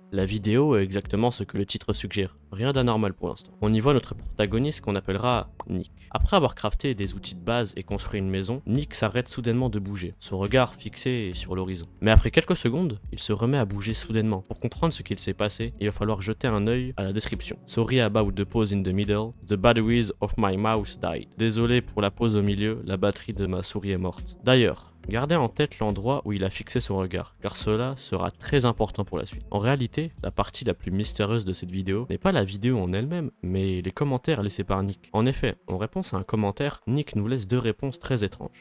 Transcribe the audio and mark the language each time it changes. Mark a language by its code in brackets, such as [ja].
[fr] La vidéo est exactement ce que le titre suggère, rien d'anormal pour l'instant. On y voit notre protagoniste qu'on appellera Nick. Après avoir crafté des outils de base et construit une maison, Nick s'arrête soudainement de bouger, son regard fixé sur l'horizon. Mais après quelques secondes, il se remet à bouger soudainement. Pour comprendre ce qu'il s'est passé, il va falloir jeter un œil à la description. [en] Sorry about the pause in the middle, the batteries of my mouse died. [fr] Désolé pour la pause au milieu, la batterie de ma souris est morte. D'ailleurs, gardez en tête l'endroit où il a fixé son regard, car cela sera très important pour la suite. En réalité, la partie la plus mystérieuse de cette vidéo n'est pas la vidéo en elle-même, mais les commentaires laissés par Nick. En effet, en réponse à un commentaire, Nick nous laisse deux réponses très étranges.